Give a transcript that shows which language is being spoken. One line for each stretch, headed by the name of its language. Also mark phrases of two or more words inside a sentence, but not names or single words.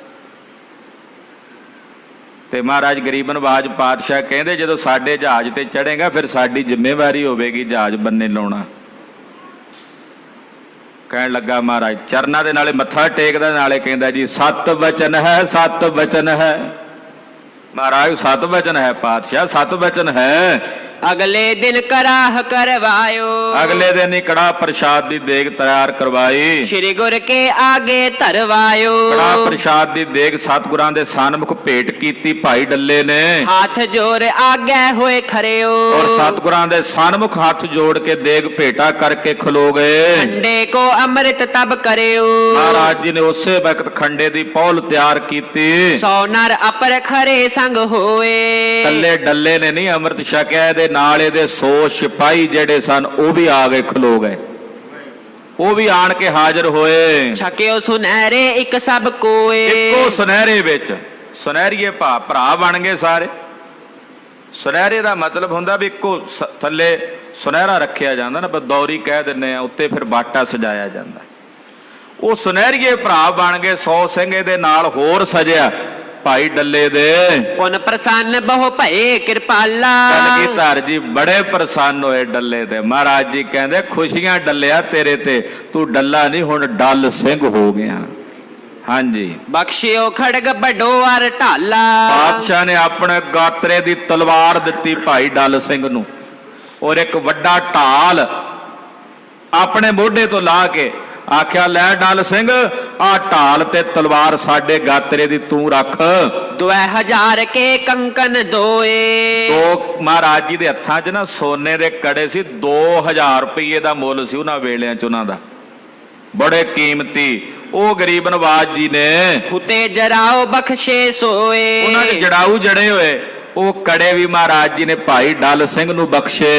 Punjabi: ਤੇ ਮਹਾਰਾਜ ਗਰੀਬ ਨਵਾਜ ਪਾਤਸ਼ਾਹ ਕਹਿੰਦੇ ਜਦੋਂ ਸਾਡੇ ਜਹਾਜ਼ ਤੇ ਚੜੇਗਾ ਫਿਰ ਸਾਡੀ ਜ਼ਿੰਮੇਵਾਰੀ ਹੋਵੇਗੀ ਜਹਾਜ਼ ਬੰਨੇ ਲਾਉਣਾ। ਕਹਿਣ ਲੱਗਾ ਮਹਾਰਾਜ ਚਰਨਾਂ ਦੇ ਨਾਲੇ ਮੱਥਾ ਟੇਕਦਾ ਨਾਲੇ ਕਹਿੰਦਾ ਜੀ ਸਤ ਬਚਨ ਹੈ, ਸਤ ਬਚਨ ਹੈ। ਮਹਾਰਾਜ ਸਤ ਬਚਨ ਹੈ ਪਾਤਸ਼ਾਹ, ਸਤ ਬਚਨ ਹੈ।
Hindi: अगले दिन कराह करवायो।
Punjabi: ਅਗਲੇ ਦਿਨ ਹੀ ਕੜਾ ਪ੍ਰਸ਼ਾਦ ਦੀ ਦੇਗ ਤਿਆਰ ਕਰਵਾਈ।
Hindi: श्री गुर के आगे धरवायो।
Punjabi: ਕੜਾ ਪ੍ਰਸ਼ਾਦ ਦੀ ਦੇਗ ਸਤਿਗੁਰਾਂ ਦੇ ਸਾਨਮੁਖ ਭੇਟ ਕੀਤੀ ਭਾਈ ਡੱਲੇ ਨੇ।
Hindi: हाथ जोर आगे होए खरेओ।
Punjabi: ਔਰ ਸਤਿਗੁਰਾਂ ਦੇ ਸਾਨਮੁਖ ਹੱਥ ਜੋੜ ਕੇ ਦੇਗ ਭੇਟਾ ਕਰਕੇ ਖਲੋ ਗਏ।
Hindi: खंडे को अमृत तब करेओ।
Punjabi: ਮਹਾਰਾਜ ਜੀ ਨੇ ਉਸੇ ਵਕਤ ਖੰਡੇ ਦੀ ਪੌਲ ਤਿਆਰ ਕੀਤੀ।
Hindi: 100 नर अपर खरे संग होए।
Punjabi: ਕੱਲੇ ਡੱਲੇ ਨੇ ਨਹੀਂ ਅੰਮ੍ਰਿਤ ਛਕਿਆ, ਇਹਦੇ ਨਾਲ ਇਹਦੇ 100 ਸਿਪਾਹੀ ਜਿਹੜੇ ਸਨ ਉਹ ਵੀ ਆ ਗਏ, ਖਲੋ ਗਏ। ਉਹ ਵੀ ਆਣ ਕੇ ਹਾਜ਼ਰ ਹੋਏ।
Hindi: छक्यो सुनहरे एक सब कोए।
Punjabi: ਇੱਕੋ ਸੁਨਹਿਰੇ ਵਿੱਚ ਸੁਨਹਿਰੀਏ ਭਰਾ ਬਣ ਗਏ ਸਾਰੇ। ਸੁਨਹਿਰੇ ਦਾ ਮਤਲਬ ਹੁੰਦਾ ਵੀ ਇੱਕੋ ਥੱਲੇ ਸੁਨਹਿਰਾ ਰੱਖਿਆ ਜਾਂਦਾ ਨਾ, ਬਦੌਰੀ ਕਹਿ ਦਿੰਦੇ ਆ, ਉੱਤੇ ਫਿਰ ਬਾਟਾ ਸਜਾਇਆ ਜਾਂਦਾ। ਉਹ ਸੁਨਹਿਰੀਏ ਭਰਾ ਬਣ ਗਏ। 100 ਸਿੰਘ ਇਹਦੇ ਨਾਲ ਹੋਰ ਸਜਿਆ ਭਾਈ ਡੱਲੇ ਦੇ।
Hindi: पुन प्रसन्न बहु भये कृपाला।
Punjabi: ਕਲਗੀਧਰ ਜੀ ਬੜੇ ਪ੍ਰਸੰਨ ਹੋਏ ਡੱਲੇ ਤੇ। ਮਹਾਰਾਜ ਜੀ ਕਹਿੰਦੇ ਖੁਸ਼ੀਆਂ ਡੱਲਿਆ ਤੇਰੇ ਤੇ, ਤੂੰ ਡੱਲਾ ਨਹੀਂ ਹੁਣ ਡੱਲ ਸਿੰਘ ਹੋ ਗਿਆ। ਹਾਂਜੀ
Hindi: बख्शियो खड़ग बड़ो अर ढाला।
Punjabi: ਪਾਤਸ਼ਾਹ ਨੇ ਆਪਣੇ ਗਾਤਰੇ ਦੀ ਤਲਵਾਰ ਦਿੱਤੀ ਭਾਈ ਡੱਲ ਸਿੰਘ ਨੂੰ, ਔਰ ਇੱਕ ਵੱਡਾ ਢਾਲ ਆਪਣੇ ਮੋਢੇ ਤੋਂ ਲਾ ਕੇ ਆਖਿਆ ਲੈ ਡੱਲ ਸਿੰਘ ਆ ਢਾਲ ਤੇ ਤਲਵਾਰ ਸਾਡੇ ਗਾਤਰੇ ਦੀ ਤੂੰ ਰੱਖ।
Hindi: 2000 के कंकन दोए।
Punjabi: ਦੋ ਮਹਾਰਾਜ ਜੀ ਦੇ ਹੱਥਾਂ 'ਚ ਨਾ ਸੋਨੇ ਦੇ ਕੜੇ ਸੀ। 2000 ਰੁਪਏ ਦਾ ਮੁੱਲ ਸੀ ਉਹਨਾਂ ਵੇਲਿਆਂ 'ਚ ਉਹਨਾਂ ਦਾ, ਬੜੇ ਕੀਮਤੀ। ਉਹ ਗਰੀਬ ਨਵਾਜ ਜੀ ਨੇ ਹੁਤੇ ਜਰਾਓ ਬਖਸ਼ੇ ਸੋਏ। ਉਹਨਾਂ ਦੇ ਜੜਾਊ ਜੜੇ ਹੋਏ ਉਹ ਕੜੇ ਵੀ ਮਹਾਰਾਜ ਜੀ ਨੇ ਭਾਈ ਡੱਲ ਸਿੰਘ ਨੂੰ ਬਖਸ਼ੇ।